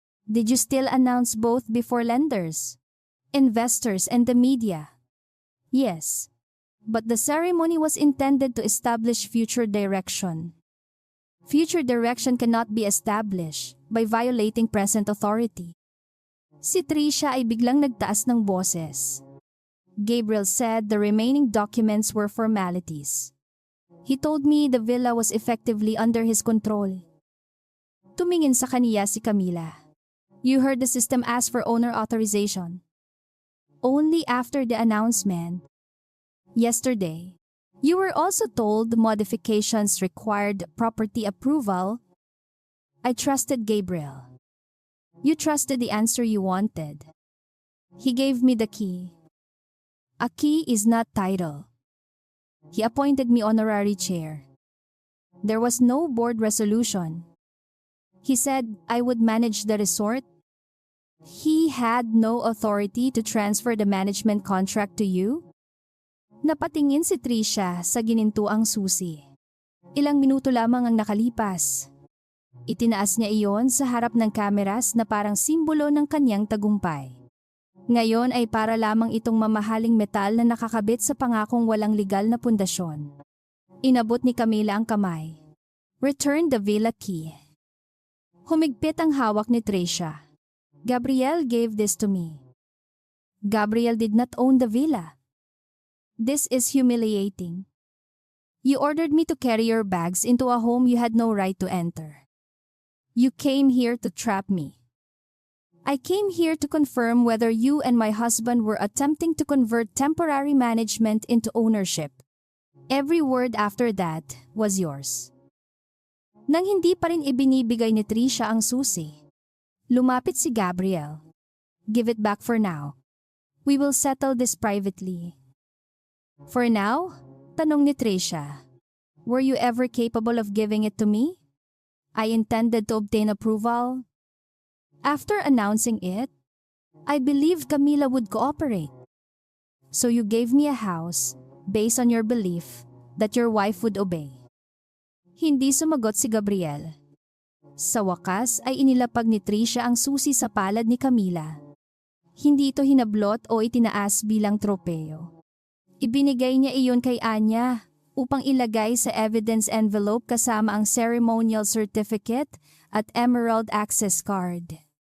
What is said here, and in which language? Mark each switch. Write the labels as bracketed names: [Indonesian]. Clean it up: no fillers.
[English] Did you still announce both before lenders, investors, and the media? Yes. But the ceremony was intended to establish future direction. Future direction cannot be established by violating present authority. [Filipino] Si Tricia ay biglang nagtaas ng boses. [English] Gabriel said the remaining documents were formalities. He told me the villa was effectively under his control. [Filipino] Tumingin sa kaniya si Camila. [English] You heard the system ask for owner authorization. Only after the announcement. Yesterday, you were also told modifications required property approval. I trusted Gabriel. You trusted the answer you wanted. He gave me the key. A key is not title. He appointed me honorary chair. There was no board resolution. He said I would manage the resort. He had no authority to transfer the management contract to you? [Filipino] Napatingin si Tricia sa ginintuang susi. Ilang minuto lamang ang nakalipas. Itinaas niya iyon sa harap ng kameras na parang simbolo ng kanyang tagumpay. Ngayon ay para lamang itong mamahaling metal na nakakabit sa pangakong walang legal na pundasyon. Inabot ni Camila ang kamay. [English] Return the villa key. [Filipino] Humigpit ang hawak ni Tricia. [English] Gabriel gave this to me. Gabriel did not own the villa. This is humiliating. You ordered me to carry your bags into a home you had no right to enter. You came here to trap me. I came here to confirm whether you and my husband were attempting to convert temporary management into ownership. Every word after that was yours. [Filipino] Nang hindi pa rin ibinibigay ni Tricia ang susi, lumapit si Gabriel. [English] Give it back for now. We will settle this privately. For now? [Filipino] Tanong ni Tricia. [English] Were you ever capable of giving it to me? I intended to obtain approval. After announcing it, I believed Camila would cooperate. So you gave me a house based on your belief that your wife would obey. [Filipino] Hindi sumagot si Gabriel. Sa wakas ay inilapag ni Tricia ang susi sa palad ni Camila. Hindi ito hinablot o itinaas bilang tropeo. Ibinigay niya iyon kay Anya upang ilagay sa evidence envelope kasama ang ceremonial certificate at emerald access card.